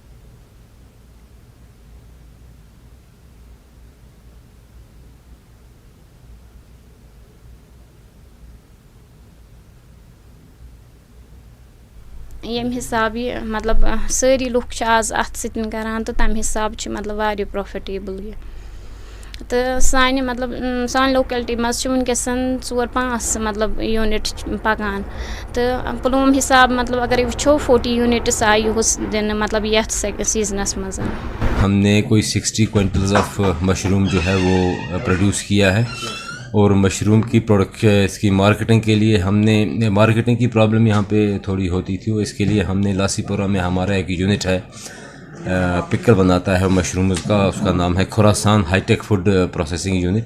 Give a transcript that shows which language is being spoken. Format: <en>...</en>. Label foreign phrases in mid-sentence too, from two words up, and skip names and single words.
<ks>यम हिसाब ये मतलब सारी लुक आज अत सतन करान तो तम हिसाब मतलब वारिया प्रॉफिटेबल ये तो सान मतलब सान लोकेलिटी मज वनकसन 4-5 मतलब यूनिट पकान तो पुलवामा हिसाब मतलब अगर वो 40 यूनिट्स आय युस दिन मतलब ये सीजनस मज</ks> <hi>हमने कोई 60</hi> <en>quintals of mushroom</en> <hi>जो है वो प्रोड्यूस किया है और मशरूम की प्रोडक्ट इसकी मार्केटिंग के लिए हमने मार्केटिंग की प्रॉब्लम यहाँ पे थोड़ी होती थी। इसके लिए हमने लासीपुरा में हमारा एक यूनिट है पिकल बनाता है मशरूम का, उसका नाम है खुरासान हाईटेक फूड प्रोसेसिंग यूनिट।</hi>